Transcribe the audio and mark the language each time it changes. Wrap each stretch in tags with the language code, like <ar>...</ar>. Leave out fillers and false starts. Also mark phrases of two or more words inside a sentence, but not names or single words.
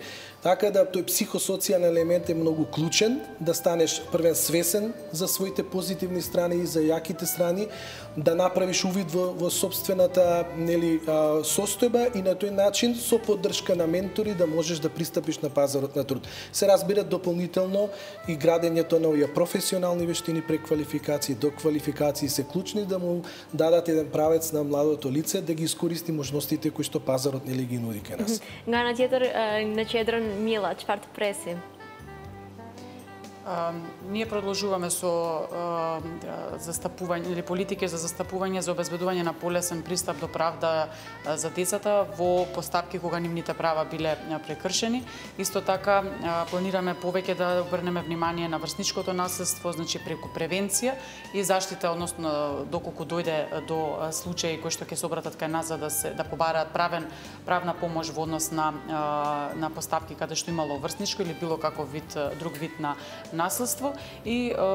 <mk>Така да тој психосоцијален елемент е многу клучен, да станеш првен свесен за своите позитивни страни и за јаките страни, да направиш увид во собствената нели состојба и на тој начин со поддршка на ментори да можеш да пристапиш на пазарот на труд. Се разбира дополнително и градењето на овие професионални вештини, преквалификации, доквалификации се клучни да му дадат еден правец на младото лице да ги искористи можностите кои што пазарот нели ги нуди кај нас.</mk> <sq>Nga tjetër, në qendrën Milla, çfarë të presim?</sq> <mk>Ние продолжуваме со застапување или политики за застапување за обезбедување на полесен пристап до правда за децата во постапки кога нивните права биле прекршени. Исто така планираме повеќе да обрнеме внимание на врсничкото наследство, значи преку превенција и заштита, односно доколку дојде до случаи кои што ќе се обратат кај нас за да побараат правна помош во однос на постапки каде што имало врсничко или било каков друг вид на наследство и</mk>